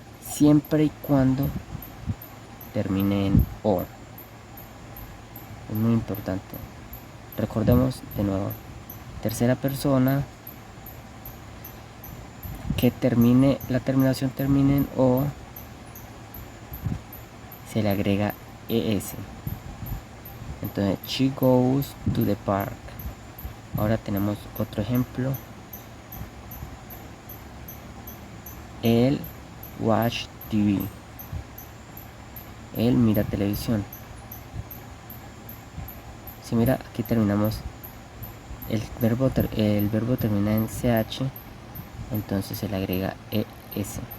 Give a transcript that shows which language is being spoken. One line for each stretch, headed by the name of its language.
Spanish: Siempre y cuando termine en o. Es muy importante. Recordemos de nuevo. Tercera persona que la terminación termine en o, se le agrega es.
English: Entonces, she goes to the park.
Spanish: Ahora tenemos otro ejemplo. Él
English: watch TV.
Spanish: Él mira televisión. Si mira, aquí terminamos. El verbo termina en ch, entonces se le agrega es.